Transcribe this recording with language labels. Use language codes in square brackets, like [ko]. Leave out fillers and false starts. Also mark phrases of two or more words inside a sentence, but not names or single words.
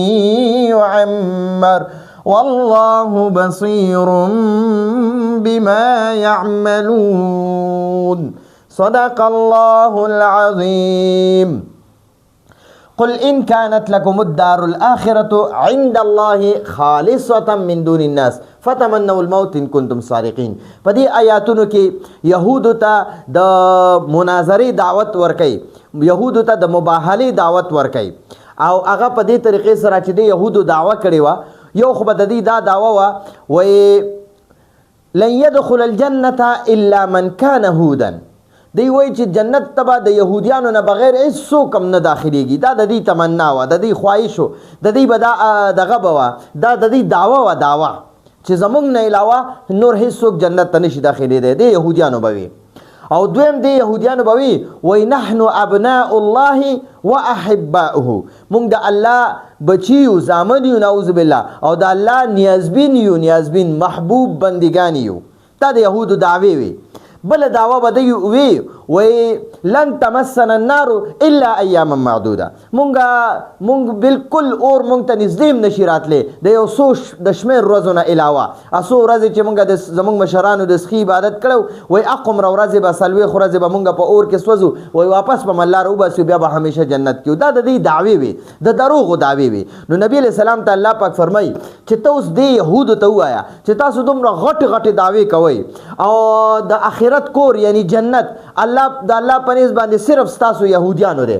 [ar] يعمر والله بصير بما يعملون صدق الله العظيم. قل إن كانت لكم الدار الآخرة عند الله خالصة من دون الناس فتمنوا الموت إن كنتم صادقين. [ps] پدې آیاتونو کې يهودو ته د مناظرې دعوت ورکړي، يهودو ته د مباهلې دعوت ورکړي، او هغه په دې طریقې سره چې د يهودو دعوه کړې وه. یو خو به د دې دا دعوه وه، وایي [ar] لن يدخل الجنة الا من كان هودا. [ps] دی وایي چې جنت ته به د یهودیانو نه بغیر هېڅوک هم نه داخلېږي. دا د دې تمنا وه، د دې خواهش و، د دې به دا دغه به وه، دا د دې دعوه وه، دعوه چې زموږ نه علاوه نور هېڅوک جنت ته نشي داخلېدی. د یهودیانو به وي. او دویم د یهودیانو به وي وایي [ar] نحن ابناء الله واحباؤه، [ps] مونږ د الله بچي یو، زامن یو، [ar] نعوذ بالله، [ps] او د الله نیازبین یو، نیازبین محبوب بندگان یو. دا د یهودو دعوې وي. بله دعوه به دوی وي وایي [ar] لن تمسنا النار الا ایاما معدوده، [ps] مونږ بالکل اور مونږ ته نږدې هم نشي راتلی د یو څو د شمېر ورځو نه علاوه. څو ورځې چې مونږ زموږ مشرانو د سخي عبادت کړو، وایي هغومره ورځې به 40 ورځې به مونږ په اور کې سوځو، وایي واپس به م الله راوباسي، بیا به همیشه جنت کې. دا د دې دعوې وي، د دروغو دعوې وي. نو نبي [ar] علیه السلام [ps] ته الله پاک فرمایي چې ته اوس دې یهودو ته ووایه چې تاسو دومره غټې غټې دعوې کوئ، او د آخرت کور یعنی جنت الله د الله په نسبت باندې صرف ستاسو یهودیانو دی.